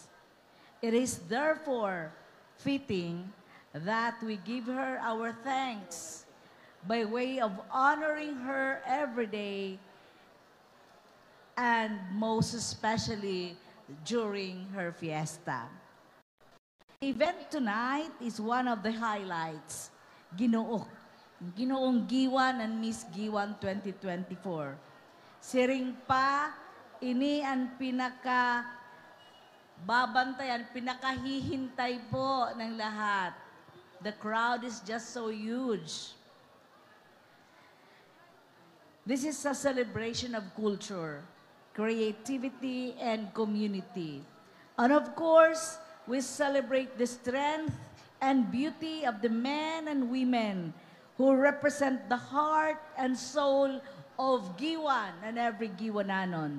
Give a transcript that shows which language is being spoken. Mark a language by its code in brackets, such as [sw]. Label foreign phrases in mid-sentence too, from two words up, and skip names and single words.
[en] It is therefore fitting that we give her our thanks by way of honoring her every day and most especially during her fiesta. The event tonight is one of the highlights, Ginoong Giwan and Miss Giwan 2024. [war] Siring pa, ini ang babantayan, [tl] pinakahihintay po ng lahat. [en] The crowd is just so huge. This is a celebration of culture, creativity, and community. And of course, we celebrate the strength and beauty of the men and women who represent the heart and soul of Giwan and every Giwananon.